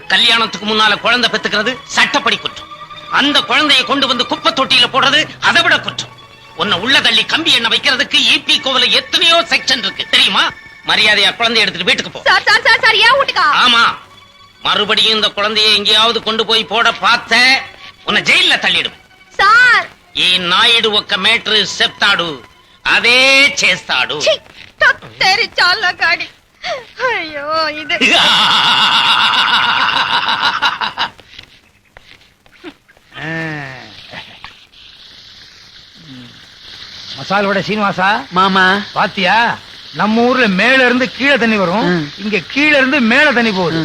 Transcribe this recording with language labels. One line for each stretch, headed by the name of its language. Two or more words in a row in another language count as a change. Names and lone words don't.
Tamil: கல்யாணத்துக்கு முன்னால குழந்தை பெத்துக்கிறது சட்டப்படி குற்றம். அந்த குழந்தையை கொண்டு வந்து குப்பை தொட்டியில போடுறது அதை விட குற்றம். உன்னை உள்ள தள்ளி கம்பி எண்ணெய் வைக்கிறதுக்கு ஈபி கோவில எத்தனையோ செக்ஷன் இருக்கு தெரியுமா? மரியாதையா குழந்தைய எடுத்துட்டு வீட்டுக்கு போ. சார் சார் சார் சார், ஏன் வீட்டுக்கா? ஆமா, மறுபடியும் இந்த குழந்தையை எங்கேயாவது கொண்டு போய் போட பார்த்த உன்னை ஜெயில தள்ளிடும்.
Telugu: సార్ ఈ నాయుడు ఒక్క మేటర్ చెప్తాడు, అదే చేస్తాడు. తత్తేరి చాలా గాడి. అయ్యో ఇది
Tamil: மசால் வடை சீனிவாசா மாமா பாத்தியா? நம்ம ஊர்ல மேல இருந்து கீழே தண்ணி வரும், இங்க கீழே இருந்து மேல தண்ணி போகுது.